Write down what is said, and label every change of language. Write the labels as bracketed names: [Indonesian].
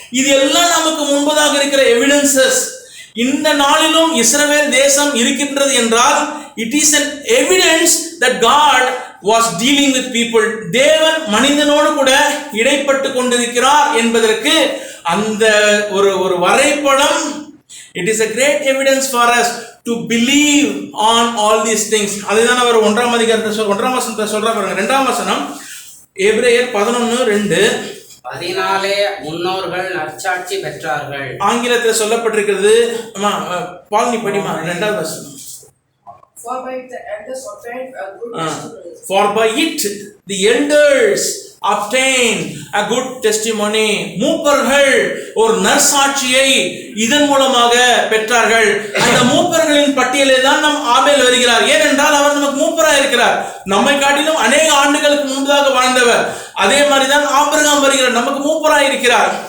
[Tamil] இது எல்லாம் நமக்கு முன்பதாக இருக்கிற எவிடன்சஸ். இந்த நாளிலும் இஸ்ரவேல் தேசம் இருக்கின்றது என்றால் [English] It is an evidence that God was dealing with people. [Tamil] தேவன் மனிதனோடு கூட இடைப்பட்டு கொண்டிருக்கிறார் என்பதற்கு அந்த ஒரு வரைபடம். [English] It is a great evidence for us to believe on all these things. [Tamil] அதுதான் அவர் 1ஆம் அதிகாரத்தை 1ஆம் வசனத்தை சொல்றார் பாருங்க. 2ஆம் வசனம் எபிரேயர் 11:2. அதனாலே முன்னோர்கள் நற்சாட்சி பெற்றார்கள். ஆங்கிலத்தில் சொல்லப்பட்டிருக்கிறது. பால்னி படிமா 2ஆவது வசனம். [English] For by it the elders obtained a good testimony. For by it the elders obtained a good testimony. [Tamil] மூப்பர்கள் ஒரு நற்சாட்சியை இதன் மூலமாக பெற்றார்கள். அந்த மூப்பர்களின் பட்டியலே தான் நம் ஆபேல் வருகிறார். ஏனென்றால் அவர் நமக்கு மூப்பராக இருக்கிறார். நம்மை காட்டிலும் அநேக ஆண்டுகளுக்கு முன்பதாக வாழ்ந்தவர். அதே மாதிரி தான் ஆபிரகாம் வருகிறார், நமக்கு மூப்பராக இருக்கிறார்.